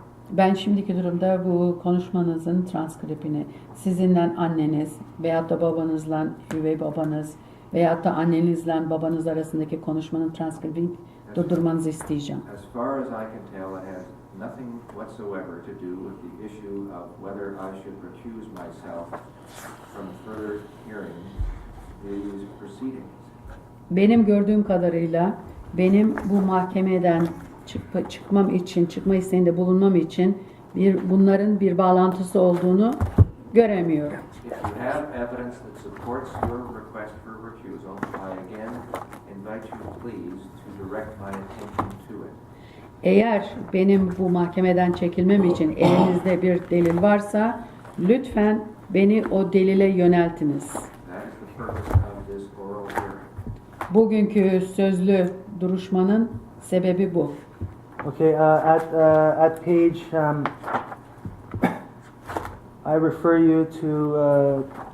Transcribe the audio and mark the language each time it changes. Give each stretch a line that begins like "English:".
Turkish: Ben şimdiki durumda bu konuşmanızın transkripini sizinle anneniz veyahut da babanızla üvey babanız veyahut da annenizle babanız arasındaki konuşmanın transkribini durdurmanızı isteyeceğim.
English: As far as I can tell, it has nothing whatsoever to do with the issue of whether I should recuse myself from further hearing these proceedings.
Turkish: Benim gördüğüm kadarıyla benim bu mahkemeden çıkma isteğinde bulunmam için bunların bir bağlantısı olduğunu göremiyorum.
English: If you have evidence that supports your request for recusal, I again invite you please to direct my attention to it.
Turkish: Eğer benim bu mahkemeden çekilmem için elinizde bir delil varsa lütfen beni o delile yöneltiniz.
English: That is the purpose of this oral hearing.
Turkish: Bugünkü sözlü duruşmanın sebebi bu.
English: Okay, at page, I refer you to